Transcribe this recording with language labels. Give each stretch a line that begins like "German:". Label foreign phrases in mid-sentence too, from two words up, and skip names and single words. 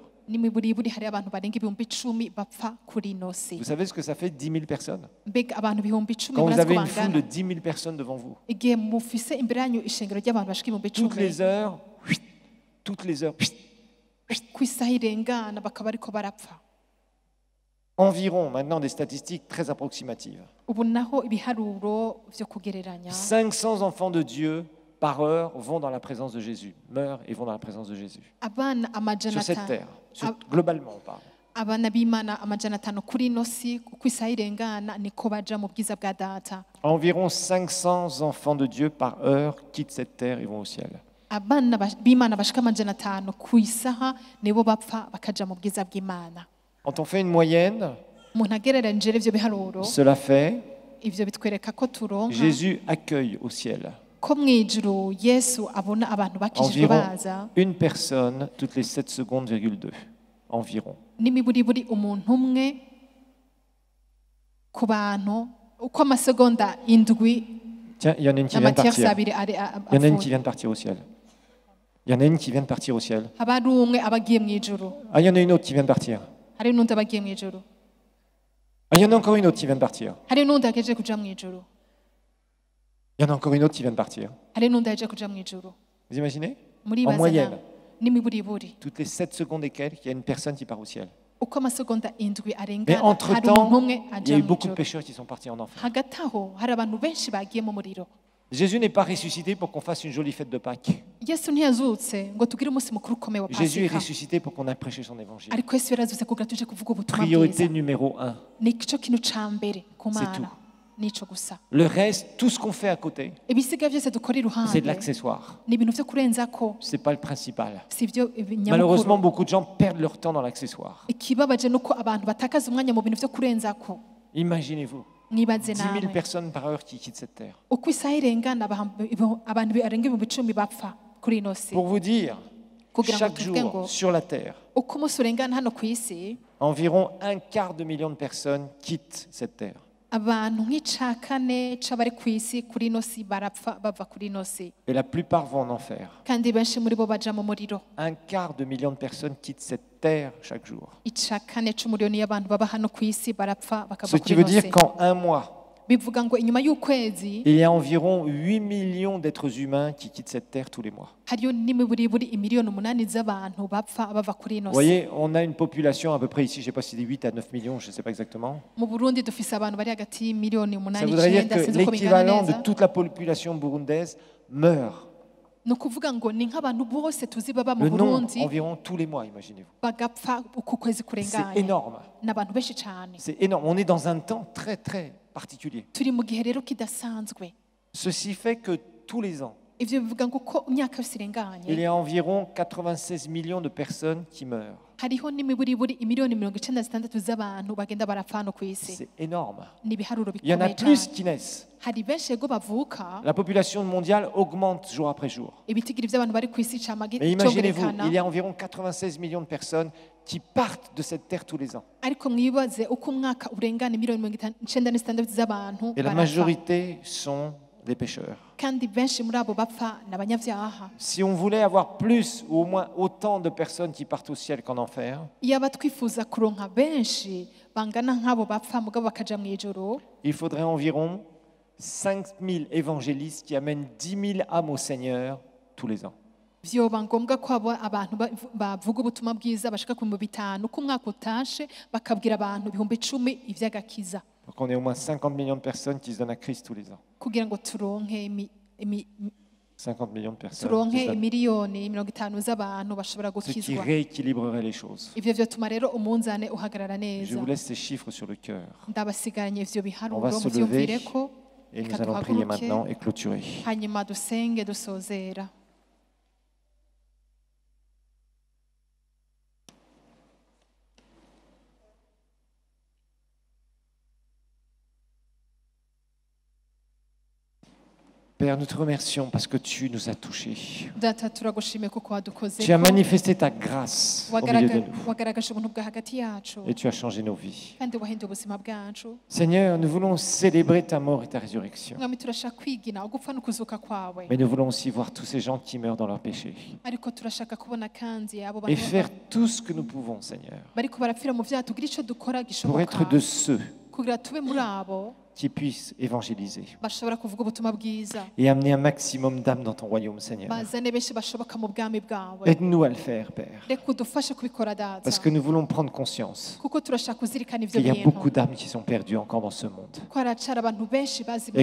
Rundi: n'imiburiburi hariyo abantu barenga ibihumbi 10 bapfa kuri ino si.
French: Vous savez ce que ça fait 10 000 personnes?
Rundi: mbega abantu ibihumbi 10
French: Quand vous
Rundi: murazi
French: avez
Rundi: ko
French: une foule de
Rundi: bangana
French: 10 000 personnes devant vous,
Rundi: igihe mufise imbere yanyu ishengero ry'abantu bashika ibihumbi
French: toutes 10 les heures, toutes les heures,
Rundi: ku isaha irengana bakaba ariko barapfa.
French: environ, maintenant des statistiques très approximatives,
Rundi: ubu naho ibiharuro vyo kugereranya
French: 500 enfants de Dieu par heure vont dans la présence de Jésus, meurent et vont dans la présence de Jésus.
Rundi: abana amajana
French: Sur cette 5 terre, globalement on parle.
Rundi: abana b'imana amajana 5 kuri ino si ku isaha irengana niko baja mu bwiza bwa data.
French: Environ 500 enfants de Dieu par heure quittent cette terre et vont au ciel.
Rundi: abana b'imana bashika amajana 5 ku isaha nibo bapfa bakaja mu bwiza bw'imana.
French: Quand on fait une moyenne,
Rundi: umuntu agereranije ivyo biharuro,
French: cela fait
Rundi: ivyo bitwereka ko turonka
French: Jésus accueille au ciel
Rundi: ko mw'ijuru yesu abona abantu bakijijwe
French: environ
Rundi: baza
French: une personne toutes les 7 secondes, 2. Environ.
Rundi: n'imiburiburi umuntu umwe ku bantu uko amasegonda indwi
French: Tiens, il y en a une qui vient de
Rundi: n'amatiyasi
French: partir.
Rundi: abiri
French: Il y en a une qui vient de partir au ciel. Il y en a une qui vient de partir au ciel.
Rundi: haba hari umwe aba agiye mw'ijuru,
French: Ah, il y en a une autre qui vient de partir.
Rundi: hari n'undi aba agiye mw'ijuru.
French: Ah, il y en a encore une autre qui vient de partir.
Rundi: hari n'undi agejeje kuja mu ijuru,
French: Il y en a encore une autre qui vient de partir.
Rundi: hari n'undi agejeje kuja mu ijuru.
French: Vous imaginez? En
Rundi: Muribaza
French: moyenne,
Rundi: nawe n'imiburiburi
French: toutes les 7 secondes et quelques, il y a une personne qui part au ciel.
Rundi: uko amasegonda indwi
French: Mais
Rundi: arengana hari
French: entre-temps,
Rundi: umuntu umwe
French: il y
Rundi: aja
French: a eu
Rundi: mu
French: beaucoup de
Rundi: ijuru.
French: pécheurs qui sont partis en enfer.
Rundi: Hagati aho hari abantu benshi bagiye mu muriro.
French: Jésus n'est pas ressuscité pour qu'on fasse une jolie fête de Pâques.
Rundi: Yesu ntiyazutse ngo tugire umunsi mukuru ukomeye wa
French: Jésus est
Rundi: pasika,
French: ressuscité pour qu'on a prêché son évangile.
Rundi: ariko Yesu yarazutse kugira tuje kuvuga ubutumwa
French: Priorité
Rundi: bwiza.
French: numéro 1.
Rundi: Nico kintu ca mbere ku
French: C'est
Rundi: Mana, nico gusa.
French: Le reste, tout ce qu'on fait à côté,
Rundi: Ibisiga byose dukora
French: c'est de
Rundi: iruhande
French: l'accessoire.
Rundi: ni ibintu vyo kurenzako,
French: Ce n'est pas le principal.
Rundi: si ibyo
French: Malheureusement,
Rundi: nyamukuru.
French: beaucoup de gens perdent leur temps dans l'accessoire.
Rundi: Ikibabaje nuko abantu batakaza umwanya mu bintu vyo kurenzako.
French: Imaginez-vous,
Rundi: Mwibaze
French: 10 000
Rundi: nawe
French: personnes par heure qui quittent cette terre.
Rundi: uko isaha irengana abantu barenga ibihumbi 10 bapfa kuri ino si.
French: Pour vous dire,
Rundi: Kugira ngo
French: chaque
Rundi: tuvuge ngo
French: jour sur la terre,
Rundi: uko umunsi urengana hano ku isi
French: environ 1/4 de personnes quittent cette terre.
Rundi: abantu nk'ica kane c'abari ku isi kuri ino si barapfa bava kuri ino si,
French: Et la plupart vont en enfer.
Rundi: kandi benshi muri bo baja mu muriro.
French: 1/4 de personnes quittent cette terre chaque jour.
Rundi: Ica kane c'umuriyoni y'abantu baba hano ku isi barapfa
French: Ce
Rundi: bakava
French: qui
Rundi: kuri
French: veut
Rundi: ino
French: dire
Rundi: si.
French: qu'en un mois,
Rundi: Bivuga ngo inyuma y'ukwezi
French: il y a environ 8 millions d'êtres humains qui quittent cette terre tous les mois.
Rundi: hariyo n'imiburiburi imiliyoni 8 z'abantu bapfa bava kuri ino
French: Vous
Rundi: si.
French: voyez, on a une population à peu près ici, je ne sais pas si c'est 8 à 9 millions, je ne sais pas exactement.
Rundi: Mu Burundi dufise abantu bari hagati y'imiliyoni
French: Ça
Rundi: 8
French: voudrait dire
Rundi: 9
French: que
Rundi: sinzi uko bingana
French: l'équivalent de
Rundi: neza.
French: toute la population burundaise meurt.
Rundi: Ni ukuvuga ngo ni nk'abantu bose tuzi baba mu
French: Le nombre
Rundi: Burundi
French: environ tous les mois, imaginez-vous.
Rundi: bagapfa uko ukwezi
French: C'est
Rundi: kurenganye.
French: énorme.
Rundi: Ni abantu benshi cyane.
French: C'est énorme. On est dans un temps très très particulier.
Rundi: Turi mu gihe rero kidasanzwe.
French: Ceci fait que tous les ans,
Rundi: Ivyo bivuga ngo uko imyaka yose
French: il
Rundi: irenganye
French: y a environ 96 millions de personnes qui meurent.
Rundi: hariho n'imiburiburi imiliyoni 96 z'abantu bagenda barapfa hano ku isi.
French: C'est énorme.
Rundi: Ni ibiharuro
French: Il y en a
Rundi: bikomeye
French: plus
Rundi: cyane.
French: qui naissent.
Rundi: Hari benshi ego bavuka,
French: La population mondiale augmente jour après jour.
Rundi: ibitigiri by'abantu bari ku isi
French: Mais
Rundi: camage
French: imaginez-vous,
Rundi: cyongerekana.
French: il y a environ 96 millions de personnes qui partent de cette terre tous les ans.
Rundi: Ariko mwibaze uko umwaka urengana imiliyoni 96 z'abantu
French: Et la
Rundi: barapfa.
French: majorité sont des pécheurs.
Rundi: Kandi benshi muri abo bapfa ni abanyabyaha.
French: Si on voulait avoir plus ou au moins autant de personnes qui partent au ciel qu'en enfer,
Rundi: Iyaba twifuza kuronka benshi bangana nk'abo bapfa mugabo bakaja mu ijoro,
French: il faudrait environ 5000 évangélistes qui amènent 10 000 âmes au Seigneur tous les ans.
Rundi: vyoba ngombwa ko abantu bavuga ubutumwa bwiza bashika ku 5,000 uko umwaka utashe bakabwira abantu 10,000 ivy'agakiza,
French: Donc on est au moins 50 millions de personnes qui se donnent à Christ tous les ans.
Rundi: kugira ngo turonke
French: 50 millions de personnes.
Rundi: turonke
French: qui se donnent.
Rundi: imiliyoni 50 z'abantu bashobora
French: Ce qui
Rundi: gukizwa.
French: rééquilibrerait les choses.
Rundi: Ivyo vyotuma rero umunzane uhagarara
French: Je
Rundi: neza.
French: vous laisse ces chiffres sur le cœur.
Rundi: Ndabasigaranye ivyo
French: On
Rundi: biharuro
French: va se
Rundi: muvyumvireko,
French: Et nous
Rundi: reka
French: allons prier
Rundi: duhaguruke,
French: maintenant et clôturer.
Rundi: hanyuma dusenge dusozera.
French: Père, nous te remercions parce que tu nous as touchés.
Rundi: Data turagushimiye kuko wadukoze
French: Tu as manifesté ta grâce au milieu de nous
Rundi: wagaragaje ubuntu bwa hagati yacu
French: et tu as changé nos vies.
Rundi: kandi wahinduye ubuzima bwacu.
French: Seigneur, nous voulons célébrer ta mort et ta résurrection.
Rundi: Mwami turashaka kwigina ugupfa no kuzuka kwawe,
French: Mais nous voulons aussi voir tous ces gens qui meurent dans leurs péchés
Rundi: ariko turashaka kubona kandi abo
French: et
Rundi: bantu
French: faire tout ce que nous pouvons, Seigneur,
Rundi: bariko barapfira mu vyaha tugira ico dukora
French: pour
Rundi: gishoboka
French: être de ceux
Rundi: kugira tube muri abo
French: qui puissent évangéliser
Rundi: bashobora kuvuga ubutumwa bwiza,
French: et amener un maximum d'âmes dans ton royaume, Seigneur.
Rundi: bazane benshi bashoboka mu bwami bwawe.
French: Aide-nous à le faire, Père,
Rundi: Reka udufashe kubikora data,
French: parce que nous voulons prendre conscience
Rundi: kuko turashaka kuzirikana ivyo
French: qu'il y a
Rundi: bintu
French: beaucoup d'âmes qui sont perdues encore dans ce monde
Rundi: ko haracara abantu benshi bazimiye